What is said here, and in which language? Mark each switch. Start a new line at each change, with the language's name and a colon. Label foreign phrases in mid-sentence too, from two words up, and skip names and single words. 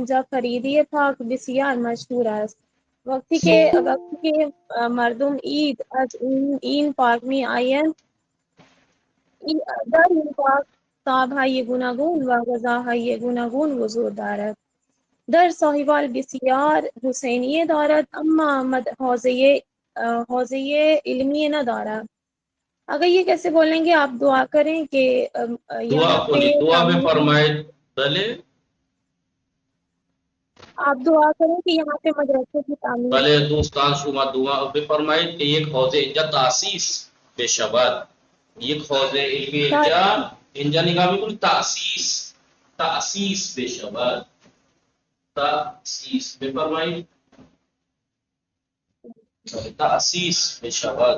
Persian: اینجا خریدی پارک بسیار مشهور است وقتی که مردم عید از این پارک می آیند در این پارک تاب‌های گوناگون و غذاهای گوناگون وجود دارد. در صاحبال بسیار حسینیه دارد اما حوزه علمی ندارد.
Urdu: اگر یہ کیسے بولیں گے آپ دعا کریں کہ دعا یہاں کو پہ دعا میں فرمائے بھلے آپ دعا کریں کہ یہاں پہ مدرسے کی تعمیر
Persian: بھلے دوستان شما دعا بفرمائید که یک حوزه اینجا تاسیس بشود، یک حوزه علمی اینجا نگاه میکنید تاسیس بشود، تاسیس بفرمایید، تاسیس بشود.